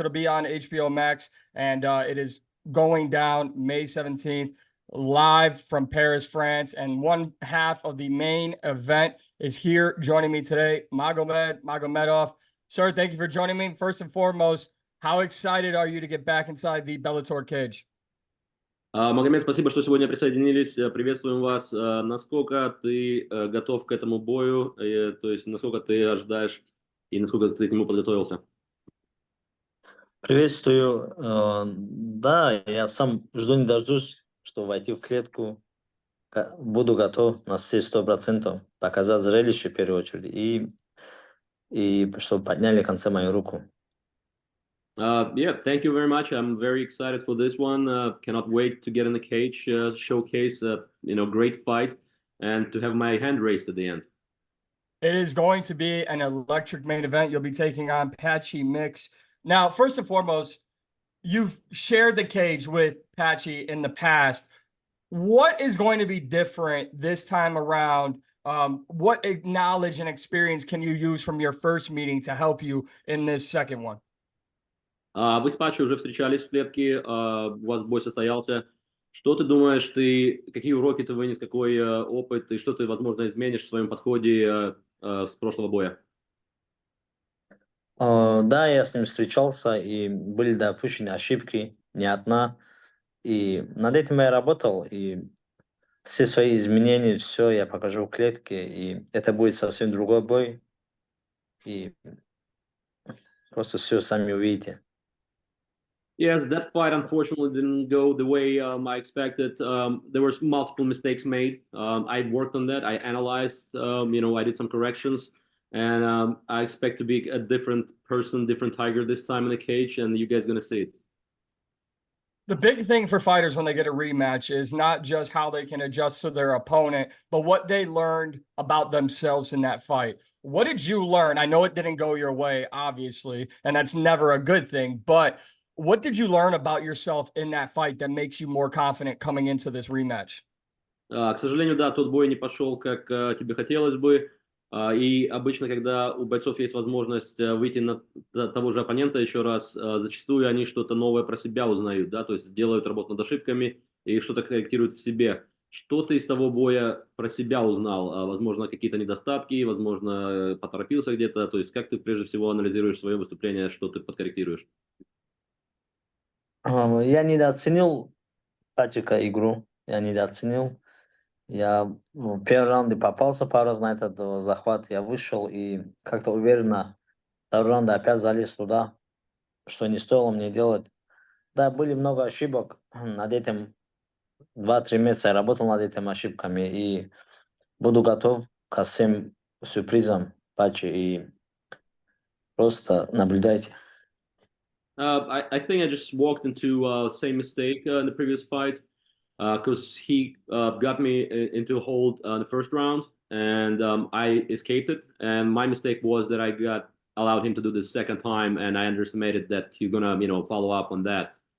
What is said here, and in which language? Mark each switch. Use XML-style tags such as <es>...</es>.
<en>It'll be on HBO Max, and it is going down May 17th, live from Paris, France. And one half of the main event is here joining me today, Magomed Magomedov. Sir, thank you for joining me. First and foremost, how excited are you to get back inside the Bellator cage?</en> <ru>Магомед, спасибо, что сегодня присоединились. Приветствуем вас. Насколько ты готов к этому бою? То есть, насколько ты ожидаешь и насколько ты к нему подготовился? Приветствую. Да, я сам жду не дождусь, чтобы войти в клетку. Буду готов на все 100%, показать зрелище в первую очередь и чтобы подняли в конце мою руку.</ru> <en>Yeah, thank you very much. I'm very excited for this one. Cannot wait to get in the cage, showcase great fight, and to have my hand raised at the end. It is going to be an electric main event. You'll be taking on Patchy Mix. Now, first and foremost, you've shared the cage with Patchy in the past. What is going to be different this time around? What knowledge and experience can you use from your first meeting to help you in this second one?</en> <ru>Вы с Патчи уже встречались в клетке, у вас бой состоялся. Что ты думаешь, какие уроки ты вынес, какой опыт, и что ты, возможно, изменишь в своем подходе с прошлого боя? Да, я с ним встречался, и были допущены ошибки, не одна. И над этим я работал, и все свои изменения, все я покажу в клетке, и это будет совсем другой бой. И просто все сами увидите.</ru> <en>Yes, that fight unfortunately didn't go the way I expected. There were multiple mistakes made. I worked on that. I analyzed. I did some corrections, and I expect to be a different person, different tiger this time in the cage, and you guys gonna see it. The big thing for fighters when they get a rematch is not just how they can adjust to their opponent, but what they learned about themselves in that fight. What did you learn? I know it didn't go your way, obviously, and that's never a good thing, but what did you learn about yourself in that fight that makes you more confident coming into this rematch?</en> <ru>К сожалению, да, тот бой не пошел, как тебе хотелось бы. И обычно, когда у бойцов есть возможность выйти на того же оппонента еще раз, зачастую они что-то новое про себя узнают, да, то есть делают работу над ошибками и что-то корректируют в себе. Что ты из того боя про себя узнал? Возможно, какие-то недостатки, возможно, поторопился где-то. То есть как ты прежде всего анализируешь свое выступление, что ты подкорректируешь? Я недооценил Патчика игру, я недооценил. Я в первом раунде попался пару раз на этот захват, я вышел и как-то уверенно второй раунд опять залез туда, что не стоило мне делать. Да, были много ошибок, над этим 2-3 месяца я работал над этими ошибками и буду готов ко всем сюрпризам Патчи и просто наблюдайте.</ru> <en>I think I just walked into same mistake in the previous fight because he got me into a hold in the first round and I escaped it. And my mistake was that I allowed him to do the second time, and I underestimated that he's gonna follow up on that.</en>